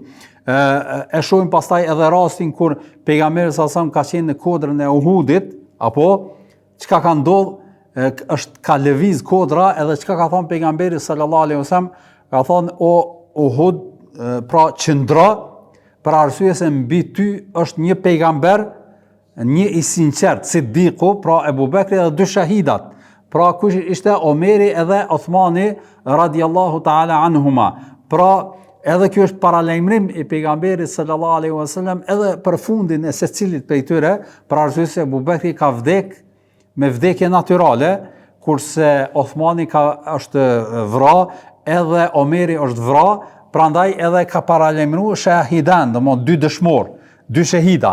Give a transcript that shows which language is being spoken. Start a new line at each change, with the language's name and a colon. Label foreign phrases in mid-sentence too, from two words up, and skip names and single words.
Albanian: E shohim pastaj edhe rastin kur pejgamberi sallallahu ka qenë në kodrën e Uhudit, apo çka ka ndodhur, ka lëviz kodra edhe çka ka thënë pejgamberi
Arabic: صلى الله عليه وسلم,
Albanian: ka thënë o Uhud, pra qëndro, për arsye se mbi ty është një pejgamber, një i sinqert, Siddiku, pra Ebu Bekri dhe 2 shahidat. Pra kush ishte Omeri edhe Uthmani
Arabic: رضي الله تعالى عنهما.
Albanian: Pra edhe kjo është paralajmërim i pejgamberit
Arabic: صلى الله عليه وسلم
Albanian: edhe për fundin e secilit prej tyre, për arsye se Ebu Bekri ka vdek me vdekje natyrale, kurse Uthmani është vra, edhe Omeri është vra, prandaj edhe ka paralajmëruar shahidan, domthonë 2 dëshmor, 2 shahida.